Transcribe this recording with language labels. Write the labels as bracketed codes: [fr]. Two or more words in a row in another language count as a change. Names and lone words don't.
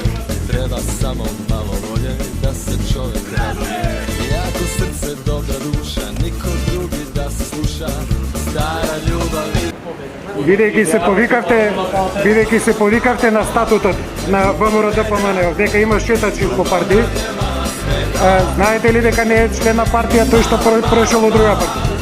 [bs] Treba samo malo volje da se čovjek raduje. Jako srce, dobra duša, niko drugi da se sluša. Stara ljubav i [mk] Бидејќи се повикавте на статутот на ВМРО-ДПМН, дека има шетачи по партии, знаете ли дека не е член на партија тој што прошел од друга партија?